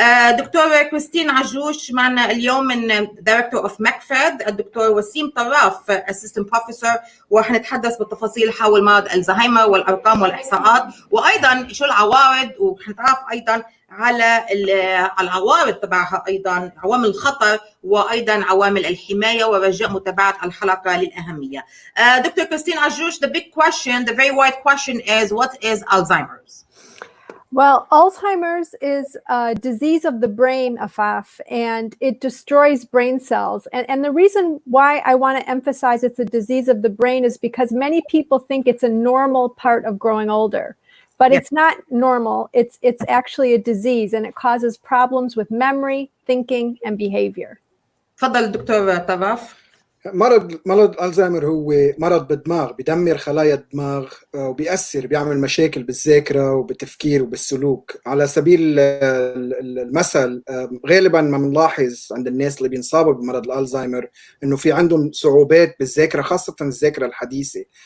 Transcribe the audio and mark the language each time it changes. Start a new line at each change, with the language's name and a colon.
Arabic: دكتور كريستين عجروش معنا اليوم من
English: Director of
Arabic: مكفد، الدكتور وسيم طراف
English: Assistant Professor،
Arabic: وحنتحدث بالتفاصيل حول مرض الزهايمر والأرقام والإحصاءات، وأيضا شو العوارض، وحنتعرف أيضا على العوارض تبعها، أيضا عوامل الخطر وأيضا عوامل الحماية، ورجاء متابعة الحلقة للأهمية.
English: Doctor Christine عجروش, the big question, the very wide question is, what is Alzheimer's? Well, Alzheimer's is a disease of the brain, Afaf, and it destroys brain cells. And the reason why I want to emphasize it's a disease of the brain is because many people think it's a normal part of growing older. But it's not normal. It's actually a disease, and it causes problems with memory, thinking, and behavior.
Arabic: تفضل دكتور طراف. مرض الزهايمر هو مرض بالدماغ، بدمر خلايا الدماغ وبيأثر، بيعمل مشاكل بالذاكرة وبالتفكير وبالسلوك. على سبيل المثل، غالبا ما بنلاحظ عند الناس اللي بينصابوا بمرض الزهايمر انه في عندهم صعوبات بالذاكرة، خاصة الذاكرة الحديثة.